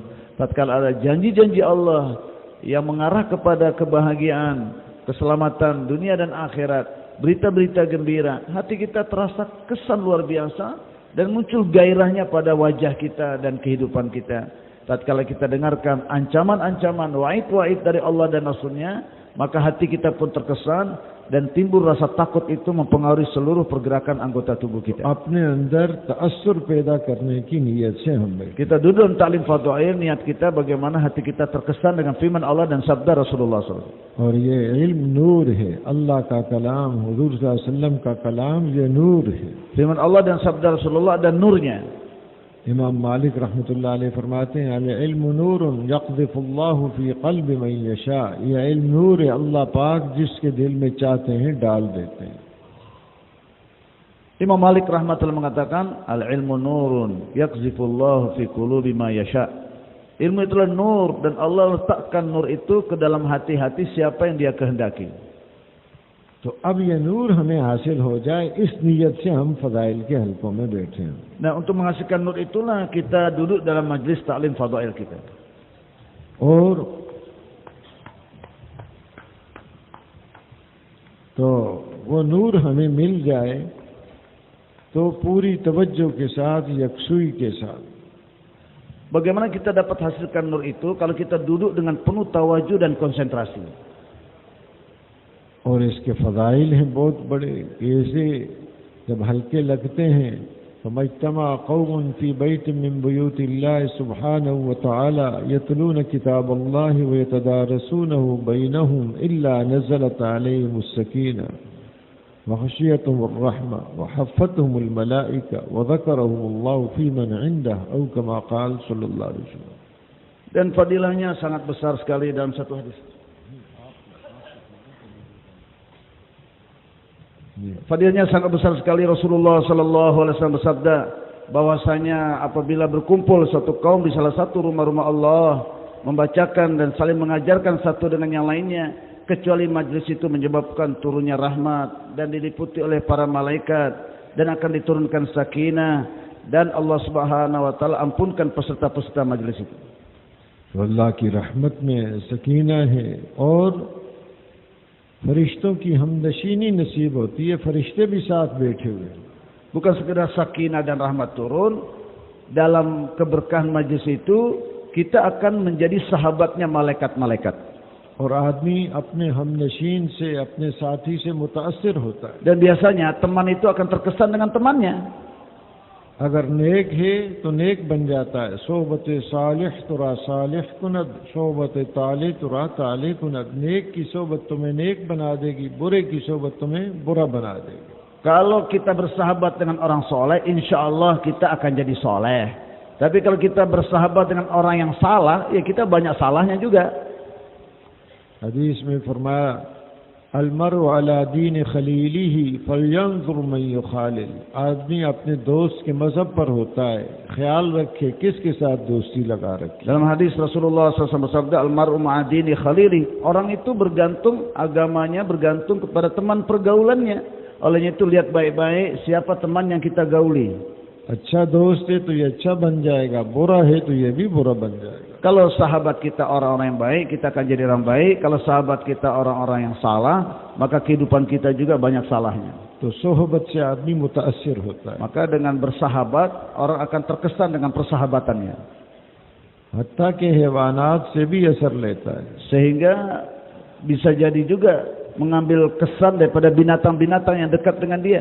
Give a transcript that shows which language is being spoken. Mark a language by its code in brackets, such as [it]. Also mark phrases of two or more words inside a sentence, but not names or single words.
[id] Tatkala ada janji-janji Allah yang mengarah kepada kebahagiaan, keselamatan dunia dan akhirat, berita-berita gembira, hati kita terasa kesan luar biasa dan muncul gairahnya pada wajah kita dan kehidupan kita. Tatkala kita dengarkan ancaman-ancaman, wa'id-wa'id dari Allah dan Rasulnya, maka hati kita pun terkesan dan timbul rasa takut itu mempengaruhi seluruh pergerakan anggota tubuh kita. [ur] اپنے اندر تاثر پیدا کرنے کی نیت سے ہم بیٹھے. [id] Kita duduk dalam taklim fadhail, niat kita bagaimana hati kita terkesan dengan firman Allah dan sabda Rasulullah SAW. [ur] اور یہ علم نور ہے، اللہ کا کلام، حضور [ar] صلى الله عليه وسلم [ur] کا کلام، یہ نور ہے. [id] Firman Allah dan sabda Rasulullah dan nurnya. [ur] امام مالک [ar] رحمة الله عليه [ur] فرماتے ہیں, [ar] العلم نور يقذفه الله في قلب من يشاء. [ur] یہ علم نور ہے، اللہ پاک جس کے دل میں چاہتے ہیں ڈال دیتے ہیں. [id] Imam Malik rahmatullah mengatakan, [ar] العلم نور يقذفه الله في قلوب من يشاء. [id] Ilmu itulah nur dan Allah letakkan nur itu ke dalam hati-hati siapa yang Dia kehendaki. [ur] تو اب یہ نور ہمیں حاصل ہو جائے، اس نیت سے ہم فضائل کے حلقوں میں بیٹھے ہیں. [id] Nah, untuk menghasilkan nur itulah kita duduk dalam majlis taklim fadail kita. [ur] اور تو وہ نور ہمیں مل جائے تو پوری توجہ کے ساتھ، یکسوئی کے ساتھ. [id] Bagaimana kita dapat hasilkan nur itu kalau kita duduk dengan penuh tawajuh dan konsentrasi. [ur] اور اس کے فضائل ہیں بہت بڑے. ایسے جب حلقے لگتے ہیں تو [ar] ما اجتمع قوم في بيت من بيوت الله سبحانه وتعالى يتلون كتاب الله ويتدارسونه بينهم إلا نزلت عليهم السكينة وغشيتهم الرحمة وحفتهم الملائكة وذكرهم الله فيمن عنده أو كما قال صلى الله عليه وسلم. [id] Dan fadilahnya sangat besar sekali dalam satu hadis. Fadilahnya sangat besar sekali. Rasulullah [ar] صلى الله عليه وسلم [id] bersabda bahwasanya apabila berkumpul satu kaum di salah satu rumah-rumah Allah membacakan dan saling mengajarkan satu dengan yang lainnya, kecuali majlis itu menyebabkan turunnya rahmat dan diliputi oleh para malaikat dan akan diturunkan sakinah dan Allah [ar] سبحانه وتعالى [id] ampunkan peserta-peserta majlis itu. [ur] اللہ کی رحمت میں سکینہ ہے اور فرشتوں کی ہم نشینی نصیب ہوتی ہے. فرشتے بھی ساتھ بیٹھے ہوئے. [id] Bukan sekedar sakinah dan rahmat turun, dalam keberkahan majlis itu kita akan menjadi sahabatnya malaikat-malaikat. [ur] اور آدمی اپنے ہم نشین سے، اپنے ساتھی سے متاثر ہوتا ہے. [id] Dan biasanya teman itu akan terkesan dengan temannya. [ur] اگر نیک ہے تو نیک بن جاتا ہے. [fa] صحبت صالح ترا صالح کند، صحبت طالح ترا طالح کند. [ur] نیک کی صحبت تمہیں نیک بنا دے گی، برے کی صحبت تمہیں برا بنا دے گی. [id] Kalau kita bersahabat dengan orang soleh, [ar] إن شاء الله [id] kita akan jadi soleh. Tapi kalau kita bersahabat dengan orang yang salah, ya kita banyak salahnya juga. [ur] حدیث میں فرمایا, [ar] المرء على دين خليله فلينظر من يخالل. [ur] آدمی اپنے دوست کے مذہب پر ہوتا ہے، خیال رکھے کس کے ساتھ دوستی لگا رکھے. [id] Dalam hadis Rasulullah SAW bersabda, [ar] المرء على دين خليله. [id] Orang itu bergantung, agamanya bergantung kepada teman pergaulannya. Olehnya itu lihat baik-baik siapa teman yang kita gauli. [ur] اچھا دوست ہے تو یہ اچھا بن جائے گا، برا ہے تو یہ بھی برا بن جائے گا. [id] Kalau sahabat kita orang-orang yang baik, kita akan jadi orang baik. Kalau sahabat kita orang-orang yang salah, maka kehidupan kita juga banyak salahnya. [ur] تو صحبت سے آدمی متاثر ہوتا ہے. [id] Maka dengan bersahabat, orang akan terkesan dengan persahabatannya. [ur] حتیٰ کہ حیوانات سے بھی اثر لیتا ہے. [id] Sehingga bisa jadi juga mengambil kesan daripada binatang-binatang yang dekat dengan dia.